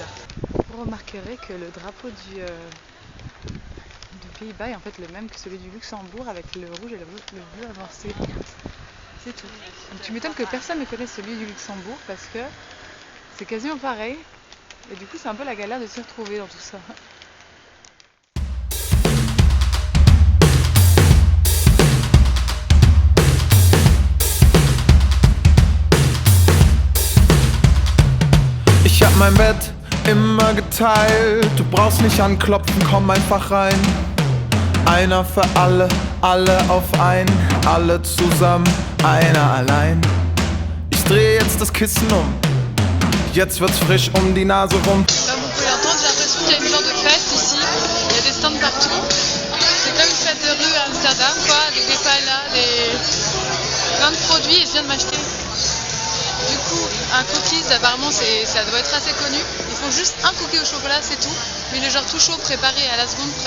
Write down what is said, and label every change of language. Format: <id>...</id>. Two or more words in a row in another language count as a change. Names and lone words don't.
<fr>Vous remarquerez que le drapeau du Pays-Bas est en fait le même que celui du Luxembourg avec le rouge et le bleu avancé. C'est tout. Donc, tu m'étonnes que personne ne connaisse celui du Luxembourg parce que c'est quasiment pareil. Et du coup c'est un peu la galère de s'y retrouver dans tout ça.</fr> <de>Ich hab mein Bett immer geteilt. Du brauchst nicht anklopfen, komm einfach rein. Einer für alle, alle auf einen, alle zusammen, einer allein. Ich dreh jetzt das Kissen um, jetzt wird's frisch um die Nase rum.</de> <fr>Comme vous pouvez l'entendre, j'ai l'impression qu'il y a une genre de fête ici. Il y a des stands partout. C'est comme une fête de rue à Amsterdam, quoi, avec des paillas, plein de produits et je viens de m'acheter. Du coup, un cookies, apparemment ça doit être assez connu. Ils font juste un cookie au chocolat, c'est tout. Mais il est genre tout chaud, préparé à la seconde près.</fr>